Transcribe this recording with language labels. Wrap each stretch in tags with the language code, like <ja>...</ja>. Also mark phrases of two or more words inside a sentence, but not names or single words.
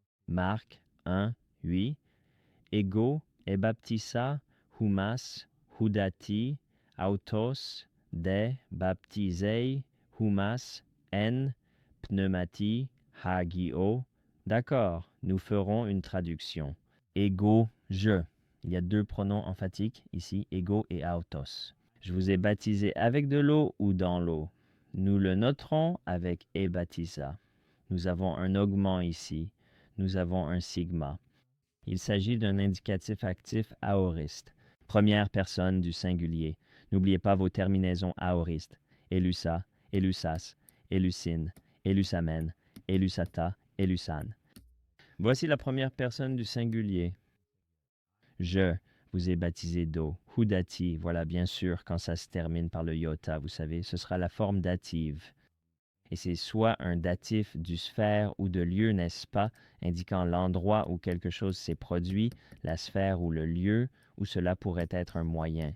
<fr>Marc 1, 8.</fr> <el>ἐγὼ ἐβάπτισα ὑμᾶς ὕδατι αὐτὸς δὲ βαπτίσει ὑμᾶς ἐν πνεύματι ἁγίῳ.</el> <fr>D'accord, nous ferons une traduction. Ego, je. Il y a deux pronoms emphatiques ici, ego et autos. Je vous ai baptisé avec de l'eau ou dans l'eau. Nous le noterons avec e baptisa. Nous avons un augment ici. Nous avons un sigma. Il s'agit d'un indicatif actif aoriste, première personne du singulier. N'oubliez pas vos terminaisons aoristes.</fr> <el>ἔλυσα, ἔλυσας, ἔλυσεν, ἐλύσαμεν, ἐλύσατε, ἔλυσαν.</el> <fr>Voici la première personne du singulier. Je vous ai baptisé d'eau. Hudati, voilà bien sûr quand ça se termine par le iota, vous savez, ce sera la forme dative. Et c'est soit un datif du sphère ou de lieu, n'est-ce pas, indiquant l'endroit où quelque chose s'est produit, la sphère ou le lieu, où cela pourrait être un moyen.</fr>